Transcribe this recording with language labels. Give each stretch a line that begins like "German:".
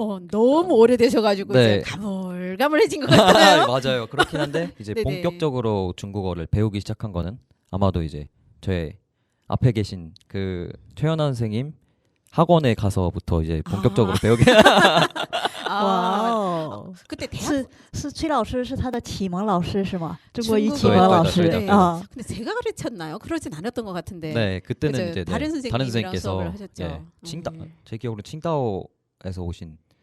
Korean: 너무 오래되셔가지고 네. 이제 가물가물해진 것 같아요. 맞아요. 그렇긴 한데 이제 네네. 본격적으로 중국어를 배우기 시작한 거는 아마도 이제 제 앞에 계신 그 최연아 선생님 학원에 가서부터 이제 본격적으로 배우게 哇哦， 그때 대학
Chinese: 是崔老师是他的启蒙老师是吗？中国语
Korean: 중국어
Chinese: 启蒙老师对啊，
Korean: 근데 제가 가르쳤나요? 그러진 않았던 것 같은데. 네, 그때는 그죠. 이제 다른 선생님이랑 선생님께서 수업을 하셨죠. 예, 칭다 네. 제 기억으로 칭다오에서 오신